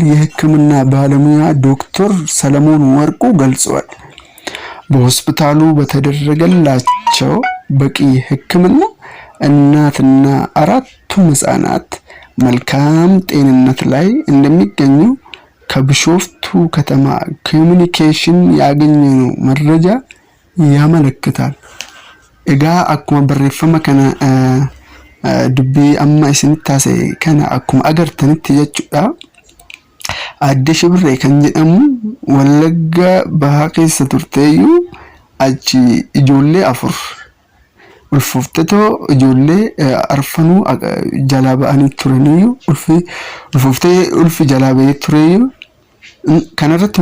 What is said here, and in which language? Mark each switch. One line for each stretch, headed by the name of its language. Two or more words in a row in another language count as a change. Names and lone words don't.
Amharic: የሕክምና ባለሙያ ዶክተር ሰለሞን ወርቁ ገልጸዋል። በሆስፒታሉ በተደረገላቸው በቂ ሕክምና እናትና 4ቱም ህፃናት መልካም ጤንነት ላይ እንደሚገኙ ከቢሾፍቱ ከተማ ኮሙኒኬሽን ያገኘነው መረጃ ያመለክታል።
Oromo: Egaa akkuma barreeffama kana dubbii amma isinitti taase kana akkuma agartanitti jechuudha. Addee Shibirree kan jedhamu Wallagga Bahaa keessa turteeyyu achi ijoollee 4 ulfooftetoo ijoollee arfanuu jalaa ba'anii turaniyyuu ulfi jalaa ba'ee tureeyyu kanarratti